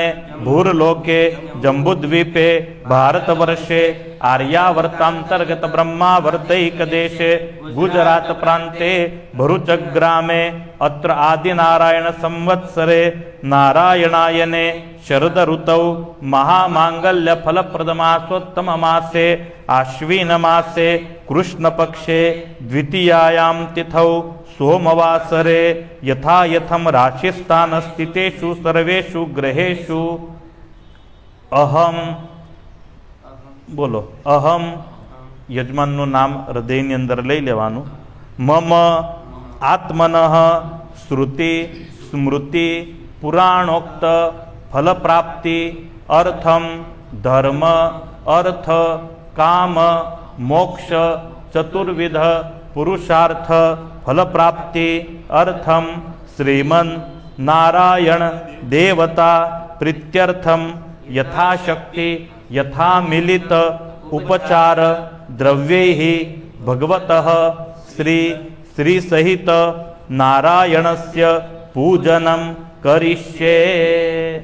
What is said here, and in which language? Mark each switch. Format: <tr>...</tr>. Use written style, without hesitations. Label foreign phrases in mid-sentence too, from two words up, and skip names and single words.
<sa>भूर्लोके जम्बूद्वीपे भारतवर्षे आर्यावर्तांतर्गत ब्रह्मावर्तैकदेशे गुजरात प्रांते भरूच ग्रामे अत्र आदिनारायण संवत्सरे नारायणायने शरद ऋतौ महामांगल्य फलप्रद मासोत्तम मासे आश्विन मासे कृष्ण पक्षे द्वितीयायां तिथौ सोमवासरे यथा यथम राशिस्थान स्थितेषु सर्वेषु ग्रहेषु</sa> <gu>અહમ બોલો, અહમ યજમાનનું નામ હૃદયની અંદર લઈ લેવાનું.</gu> <sa>મમ આત્મનઃ શ્રુતિ સ્મૃતિ પુરાણોક્ત ફલપ્રાપ્તિ અર્થમ ધર્મ અર્થ કામ મોક્ષ ચતુર્વિધ પુરુષાર્થ ફલપ્રાપ્તિ અર્થમ શ્રીમન નારાયણ દેવતા પ્રીત્યર્થમ યથાશક્તિ યથામિલિત ઉપચાર દ્રવ્યૈ ભગવતઃ શ્રી સહિત નારાયણસ્ય પૂજનમ કરીષ્યે.</sa>